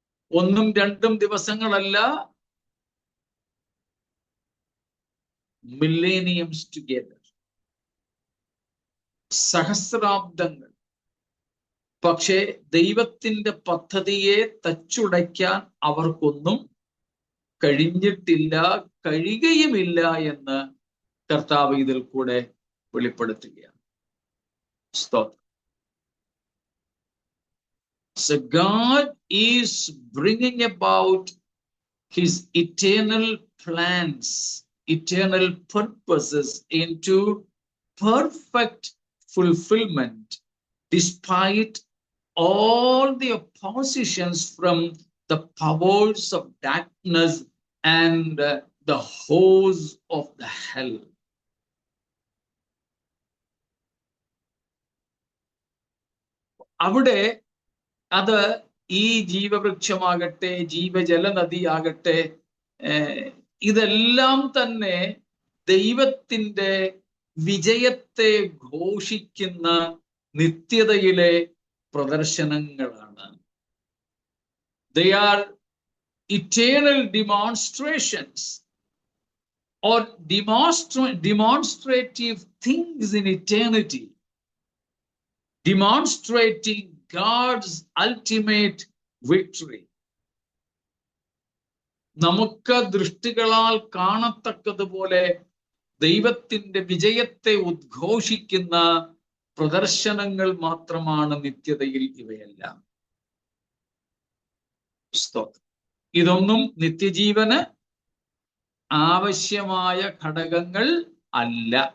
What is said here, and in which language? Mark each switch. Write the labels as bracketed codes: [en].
[ml] ഒന്നും രണ്ടും ദിവസങ്ങളല്ല, [en] millenniums together, [ml] സഹസ്രാബ്ദങ്ങൾ. പക്ഷേ ദൈവത്തിന്റെ പദ്ധതിയെ തച്ചുടയ്ക്കാൻ അവർക്കൊന്നും കഴിഞ്ഞിട്ടില്ല, കഴിയുകയുമില്ല എന്ന് കർത്താവ് ഇതിൽ കൂടെ വെളിപ്പെടുത്തുകയാണ്. സ്തോത്രം. [en] So God is bringing about his eternal plans, eternal purposes into perfect fulfillment despite all the oppositions from the powers of darkness and the hosts of the hell. [ml] അവിടെ അത് ഈ ജീവവൃക്ഷമാകട്ടെ, ജീവജല നദിയാകട്ടെ, ഇതെല്ലാം തന്നെ ദൈവത്തിന്റെ വിജയത്തെ ഘോഷിക്കുന്ന നിത്യതയിലെ പ്രദർശനങ്ങളാണ്. [en] They are eternal demonstrations or demonstrative things in eternity, demonstrating God's ultimate victory. [ml] നമുക്ക് ദൃഷ്ടികളാൽ കാണത്തക്കതുപോലെ ദൈവത്തിന്റെ വിജയത്തെ ഉദ്ഘോഷിക്കുന്ന പ്രദർശനങ്ങൾ മാത്രമാണ് നിത്യതയിൽ ഇവയെല്ലാം. ഇതൊന്നും നിത്യജീവന് ആവശ്യമായ ഘടകങ്ങൾ അല്ല.